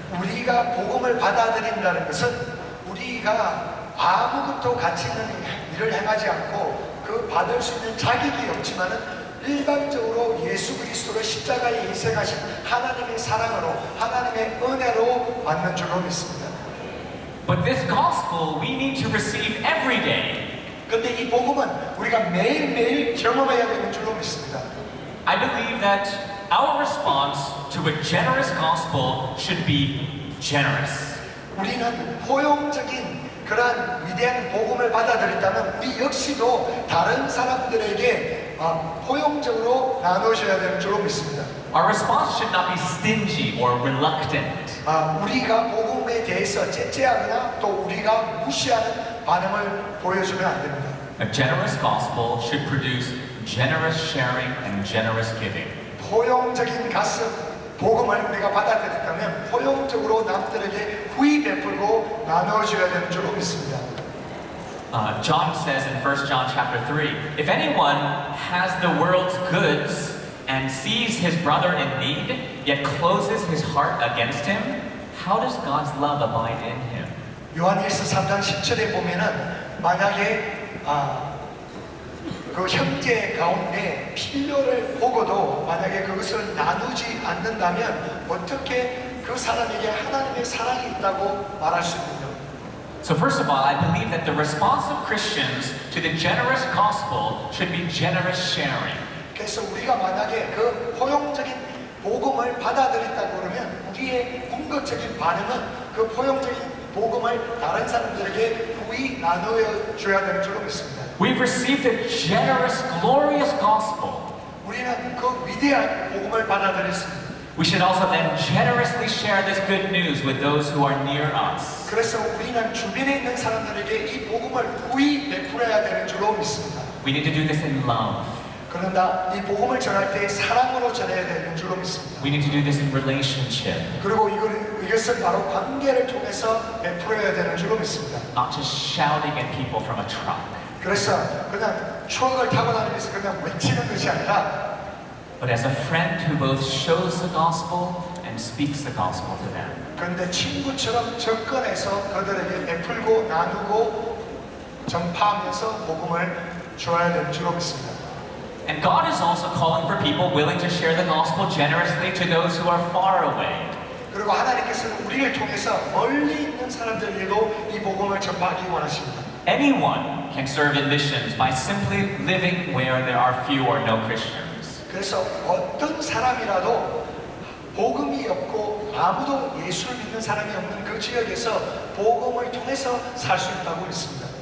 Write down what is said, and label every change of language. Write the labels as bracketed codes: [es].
[ko] 우리가 복음을 받아들인다는 것은 우리가 아무것도 가치 있는 일을 행하지 않고 그 받을 수 있는 자격이 없지만은 일반적으로 예수 그리스도를 십자가에 희생하신 하나님의 사랑으로 하나님의 은혜로 받는 줄로 믿습니다. [en] But this gospel we need to receive every day. [ko] 그런데 이 복음은 우리가 매일매일 경험해야 되는 줄로 믿습니다. [en] I believe that our response to a generous gospel should be generous. [ko] 우리는 포용적인 그러한 위대한 복음을 받아들였다면 우리 역시도 다른 사람들에게 포용적으로 나눠줘야 되는 줄로 믿습니다. [en] Our response should not be stingy or reluctant. [ko] 우리가 복음에 대해서 제재하거나 또 우리가 무시하는 반응을 보여주면 안 됩니다. [en] A generous gospel should produce generous sharing and generous giving. [ko] 포용적인 복음을 우리가 받아들였다면 포용적으로 남들에게 후히 베풀고 나눠줘야 되는 줄로 믿습니다. [en] John says in 1 John chapter 3, if anyone has the world's goods and sees his brother in need, yet closes his heart against him, how does God's love abide in him? [ko] 요한일서 3장 10절에 보면은 만약에 그 형제 가운데 필요를 보고도 만약에 그것을 나누지 않는다면 어떻게 그 사람에게 하나님의 사랑이 있다고 말할 수 있느냐? [en] So first of all, I believe that the response of Christians to the generous gospel should be generous sharing. [ko] 그래서 우리가 만약에 그 포용적인 복음을 받아들였다고 그러면 우리의 궁극적인 반응은 그 포용적인 복음을 다른 사람들에게 후히 나눠줘야 되는 줄로 믿습니다. [en] We've received a generous, glorious gospel. [ko] 우리는 그 위대한 복음을 받아들였습니다. [en] We should also then generously share this good news with those who are near us. [ko] 그래서 우리는 주변에 있는 사람들에게 이 복음을 후히 베풀어야 되는 줄로 믿습니다. [en] We need to do this in love. [ko] 그런다 이 복음을 전할 때 사랑으로 전해야 되는 줄로 믿습니다. [en] We need to do this in relationship, [ko] 그리고 이것은 바로 관계를 통해서 베풀어야 되는 줄로 믿습니다. [en] not just shouting at people from a truck. [ko] 그래서 그냥 추억을 타고 다니면서 그냥 외치는 것이 아니라 [en] But as a friend who both shows the gospel and speaks the gospel to them. [ko] 그런데 친구처럼 접근해서 그들에게 베풀고 나누고 전파하면서 복음을 줘야 되는 줄로 믿습니다. [en] And God is also calling for people willing to share the gospel generously to those who are far away. [ko] 그리고 하나님께서는 우리를 통해서 멀리 있는 사람들에게도 이 복음을 전파하기 원하십니다. [en] Anyone can serve in missions by simply living where there are few or no Christians. [ko] 그래서 어떤 사람이라도 복음이 없고 아무도 예수를 믿는 사람이 없는 그 지역에서 복음을 통해서 살 수 있다고 믿습니다.